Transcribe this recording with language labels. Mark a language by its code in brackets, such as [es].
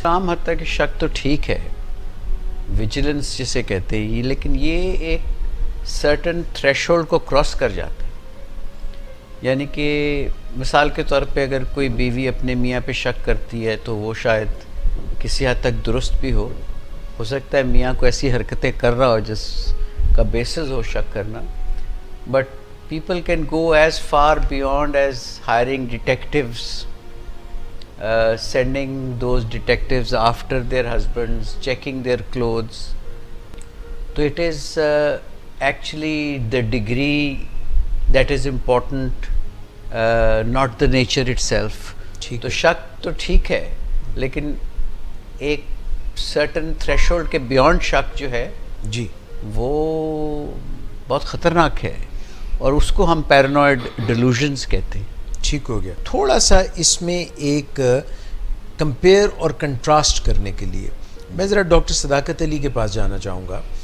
[ur] عام حد تک شک تو ٹھیک ہے، ویجیلنس جسے کہتے ہیں، لیکن یہ ایک سرٹن تھریش ہولڈ کو کراس کر جاتا ہے. یعنی کہ مثال کے طور پہ اگر کوئی بیوی اپنے میاں پہ شک کرتی ہے تو وہ شاید کسی حد تک درست بھی ہو سکتا ہے میاں کو ایسی حرکتیں کر رہا ہو جس کا بیسس ہو شک کرنا. [en] But people can go as far beyond as hiring detectives, sending those detectives after their husbands, checking their clothes. So it is actually the degree that is important, not the nature itself. [ur] تو شک تو ٹھیک ہے، لیکن ایک [en] certain threshold [ur] کے beyond شک جو ہے جی وہ بہت خطرناک ہے، اور اس کو ہم پیرانوئڈ ڈیلوژنز کہتے ہیں. ٹھیک ہو گیا. تھوڑا سا اس میں ایک کمپیئر اور کنٹراسٹ کرنے کے لیے میں ذرا ڈاکٹر صداقت علی کے پاس جانا چاہوں گا.